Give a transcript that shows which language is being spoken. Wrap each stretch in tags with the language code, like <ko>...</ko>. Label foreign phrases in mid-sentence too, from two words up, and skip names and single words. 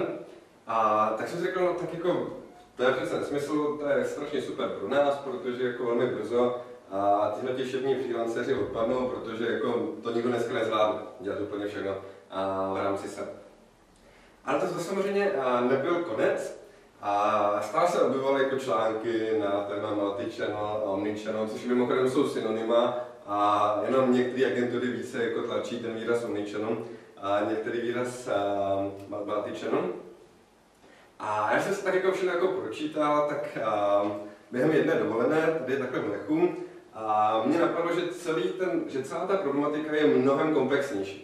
<cs>A tak jsem si řekl, no, tak jako to je přece nesmysl, to je strašně super pro nás, protože jako velmi brzo a tyhle šední freelanceři odpadnou, protože jako to nikdo dneska nezvládne dělat úplně všechno v rámci SEO. Ale to samozřejmě nebyl konec a stále se objevovaly jako články na téma multi-channel a omni-channel, což mimochodem jsou synonyma a jenom některé agentury více jako tlačí ten výraz omni-channel a některý výraz multi-channel. A já jsem se tak jako všechno jako pročítal, tak během jedné dovolené, tady je takhle v Lechu, a mně napadlo, že celá ta problematika je mnohem komplexnější.</cs>